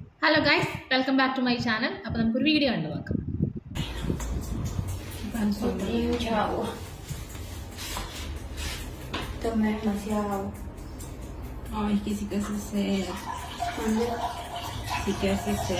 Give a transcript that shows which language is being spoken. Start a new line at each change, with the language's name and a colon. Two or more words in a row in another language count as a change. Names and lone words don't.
English: hello guys, welcome back to my channel.
Malayalam: അപ്പോൾ നമുക്കൊരു വീഡിയോ കണ്ടു നോക്കാം.
Spanish: Tomé demasiado. Ay, que sí que hace sed. ¿Dónde? Sí que hace sed.